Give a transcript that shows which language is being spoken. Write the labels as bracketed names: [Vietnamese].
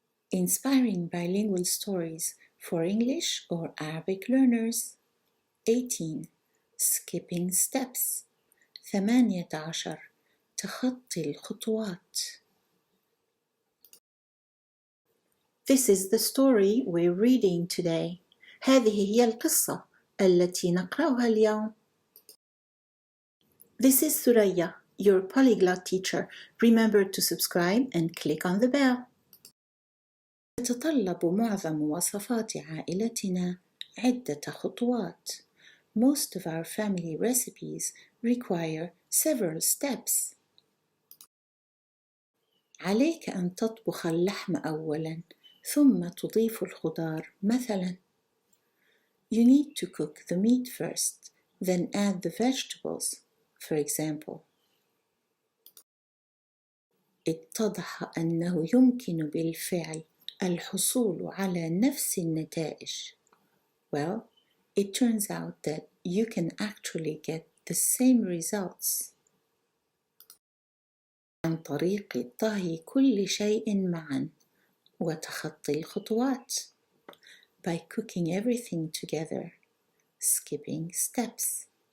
[English] Inspiring bilingual stories for English or Arabic learners. 18. Skipping steps. 18. [Arabic] تخطي الخطوات. [English] This is the story we're reading today. [Arabic] هذه هي القصة التي نقرأها اليوم. [English] This is Suraya, your polyglot teacher. Remember to subscribe and click on the bell. [Arabic] تتطلب معظم وصفات عائلتنا عدة خطوات. [English] Most of our family recipes require several steps. [Arabic] عليك أن تطبخ اللحم أولاً ثم تضيف الخضار مثلاً. [English] You need to cook the meat first, then add the vegetables, for example. [Arabic] اتضح أنه يمكن بالفعل الحصول على نفس النتائج. [English] Well, it turns out that you can actually get the same results [Arabic] عن طريق طهي كل شيء معا وتخطي الخطوات. [English] By cooking everything together, skipping steps.